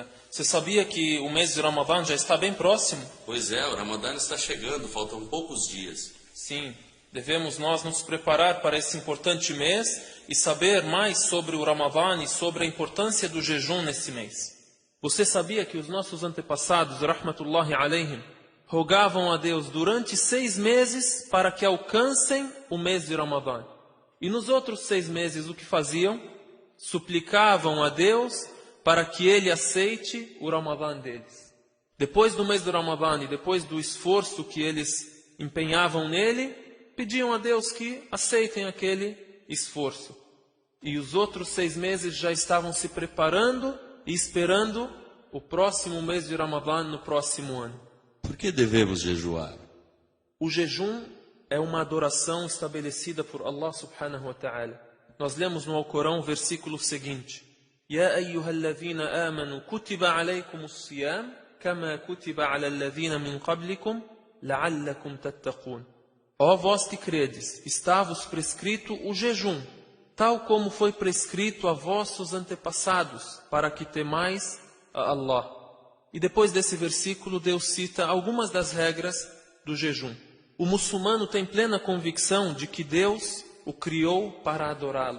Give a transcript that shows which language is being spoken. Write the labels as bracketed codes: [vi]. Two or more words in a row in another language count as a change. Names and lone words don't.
[pt] Você sabia que o mês de Ramadã já está bem próximo? Pois é, o Ramadã está chegando, faltam poucos dias. Sim, devemos nós nos preparar para esse importante mês e saber mais sobre o Ramadã e sobre a importância do jejum nesse mês. Você sabia que os nossos antepassados, [ar] رحمة الله عليهم, [pt] rogavam a Deus durante 6 meses para que alcancem o mês de Ramadã. E nos outros 6 meses o que faziam? Suplicavam a Deus para que Ele aceite o Ramadã deles. Depois do mês do Ramadã e depois do esforço que eles empenhavam nele, pediam a Deus que aceitem aquele esforço. e os outros 6 meses já estavam se preparando e esperando o próximo mês de Ramadã no próximo ano. Por que devemos jejuar? O jejum é uma adoração estabelecida por [ar] الله سبحانه وتعالى. [pt] Nós lemos no Alcorão o versículo seguinte: [ar] يا أيها الذين آمنوا كتب عليكم الصيام كما كتب على الذين من قبلكم لعلكم تتقون. [pt] Ó vós que credes, está-vos prescrito o jejum, tal como foi prescrito a vossos antepassados, para que temais a Allah. E depois desse versículo, Deus cita algumas das regras do jejum. O muçulmano tem plena convicção de que Deus o criou para adorá-lo.